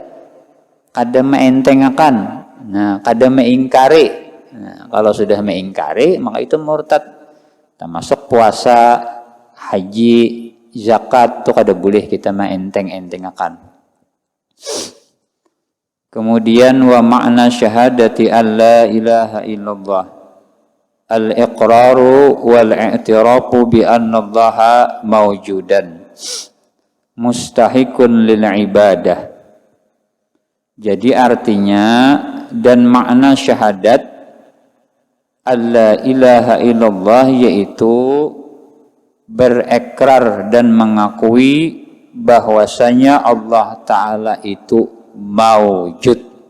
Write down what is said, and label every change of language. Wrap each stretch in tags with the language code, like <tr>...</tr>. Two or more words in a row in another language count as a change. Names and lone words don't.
<bjn>Kada meentengakan. Nah, kada meingkari. Nah, kalau sudah meingkari, maka itu murtad. Termasuk puasa, haji, zakat itu kada boleh kita meenteng-entengakan.</bjn> <ar>Kemudian ومعنى شهادة أن لا إله إلا الله الإقرار والاعتراف بأن الله موجودا مستحق للعبادة.</ar> <id>Jadi artinya dan makna syahadat</id> <ar>أن لا إله إلا الله</ar> <id>yaitu berekrar dan mengakui bahwasanya Allah Ta'ala itu mawjud.</id>